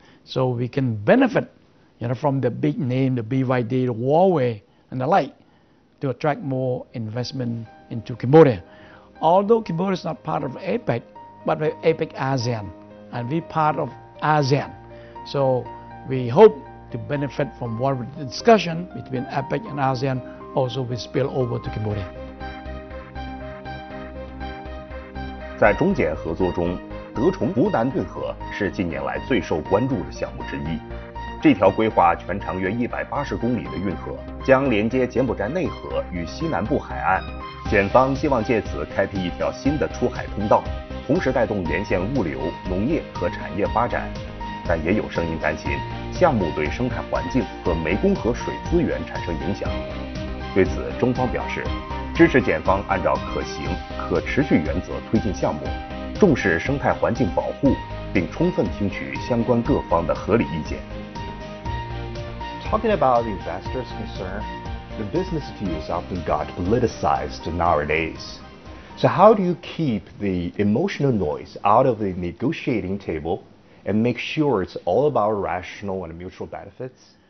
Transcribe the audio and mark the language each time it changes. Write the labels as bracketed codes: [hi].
[en] So we can benefit, you know, from the big name, the BYD, the Huawei, and the like, to attract more investment into Cambodia. Although Cambodia is not part of APEC, but we're APEC ASEAN, and we're part of ASEAN. So we hope to benefit from what the discussion between APEC and ASEAN also will spill over to Cambodia. [zh] 在中柬合作中, 德崇湖南顿河是近年来最受关注的项目之一。这条规划全长约180公里的运河将连接柬埔寨内河与西南部海岸，检方希望借此开辟一条新的出海通道，同时带动沿线物流、农业和产业发展。但也有声音担心，项目对生态环境和湄公河水资源产生影响。对此，中方表示支持检方按照可行、可持续原则推进项目， 重视生态环境保护，并充分听取相关各方的合理意见。 [en] Talking about investors' concern, the business views often got politicized nowadays. So how do you keep the emotional noise out of the negotiating table and make sure it's all about rational and mutual benefits?